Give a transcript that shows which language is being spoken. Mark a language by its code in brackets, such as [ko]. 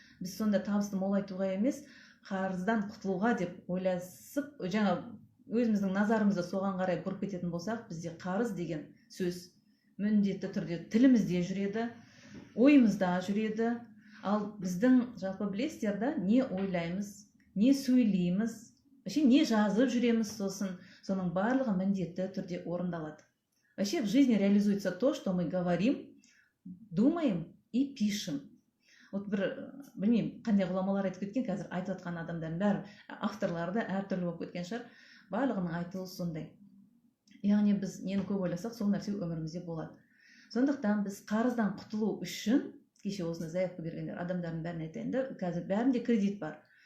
[kk] Біз сонда табысты молайтуға емес, қарыздан құтылуға деп ойласып, жаңа өзіміздің назарымызды соған қарай бұрып кететін болсақ, бізде қарыз деген сөз міндетті түрде тілімізде жүреді, ойымызда жүреді. Ал біздің жалпы білесіздер да, не ойлаймыз, не сөйлейміз, не жазып жүреміз, соның барлығы міндетті түрде орындалады. [ru] Вообще в жизни реализуется то, что мы говорим, думаем и пишем. [kk] Вот білмеймін, қандай ғұламалар айтып кеткен, қазір айтып жатқан адамдардың бәрі, авторлары да әртүрлі болып кеткен шығар, барлығының айтылуы сондай. Яғни біз нені көп ойласақ, сол нәрсе өмірімізде болады. Сондықтан біз қарыздан құтылу үшін, кеше осыны заявка бергендер адамдардың бәріне айтайын да, қазір бәрінде кредит бар.